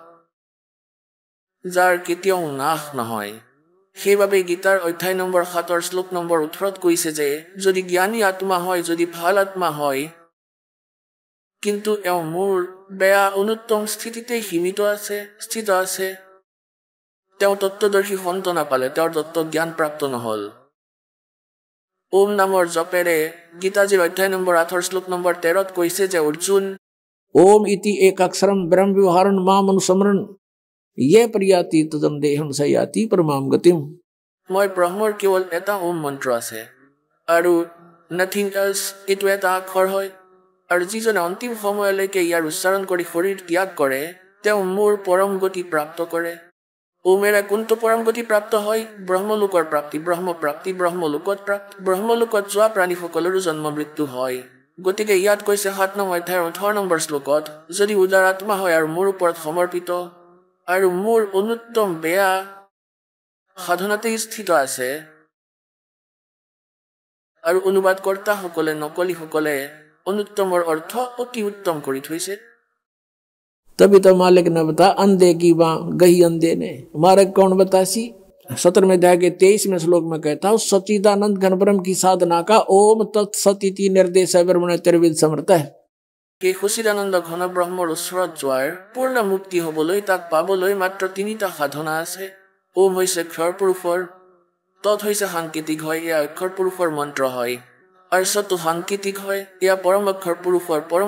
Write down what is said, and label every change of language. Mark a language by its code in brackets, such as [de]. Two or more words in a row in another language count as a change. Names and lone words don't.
[as] যাৰ কেতিয়াও নাশ নহয় সেইবাবে গীতাৰ অধ্যায় নম্বৰ 7 শ্লোক নম্বৰ 18ত কৈছে যে যদি জ্ঞানী আত্মা হয় যদি ভাল আত্মা হয় কিন্তু এওঁ মোৰ বেয়া অনুত্তম স্থিতিতে স্থিত আছে তেওঁ তত্ত্বদৰ্শী সন্ত নাপালে তেওঁৰ তত্ত্ব জ্ঞান প্ৰাপ্ত নহল ওম নামৰ জপেৰে গীতাজীৰ অধ্যায় নম্বৰ 8 শ্লোক নম্বৰ 13ত কৈছে যে অৰ্জুন [sa] ओम इति एक अक्षरम ब्रह्म व्यवहारन माम अनुसमरण ये प्रियाति तदम देहम सयाति परमाम गतिम [as] মই ব্ৰহ্মৰ কেৱল এটা ওম মন্ত্ৰ আছে আৰু [en] nothing else [as] এইটো এটা আখৰ হয় আৰু যিজনে অন্তিম সময়লৈকে ইয়াৰ উচ্চাৰণ কৰি শৰীৰ ত্যাগ কৰে তেওঁ মোৰ পৰম গতি প্ৰাপ্ত কৰে ওমেৰে কোনটো পৰম গতি প্ৰাপ্ত হয় ব্ৰহ্মলোকৰ প্ৰাপ্তি ব্ৰহ্মলোকত প্ৰাপ্তি ব্ৰহ্মলোকত যোৱা প্ৰাণীসকলৰো জন্ম মৃত্যু হয় গতিকে ইয়াত কৈছে 7 নম্বৰ অধ্যায়ৰ 18 নম্বৰ শ্লোকত যদি উদাৰ আত্মা হয় আৰু মোৰ ওপৰত সমৰ্পিত আৰু মোৰ অনুত্তম বেয়া সাধনাতে স্থিত আছে আৰু অনুবাদকৰ্তাসকলে নকলীসকলে অনুত্তমৰ অৰ্থ অতি উত্তম কৰি থৈছে [hi] तभी तो मालिक ने बता अंधे की बाँ गही अंधे ने मार्ग कौन बतासी 17वें अध्याय के 23वें श्लोक में कहता हूँ सच्चिदानंद घन ब्रह्म की साधना का [sa] ओम तत्सत इति निर्देश ब्रह्मण त्रिविध समर्थ [hi] है [as] এই সচিদানন্দ ঘন ব্ৰহ্মৰ ওচৰত যোৱাৰ পূৰ্ণ মুক্তি হ'বলৈ তাক পাবলৈ মাত্ৰ 3টা সাধনা আছে ওম হৈছে ক্ষৰ পুৰুষৰ তৎ হৈছে সাংকেতিক হয় এয়া অক্ষৰ পুৰুষৰ মন্ত্ৰ হয় আৰু সতটো সাংকেতিক হয় এয়া পৰম অক্ষৰ পুৰুষৰ পৰম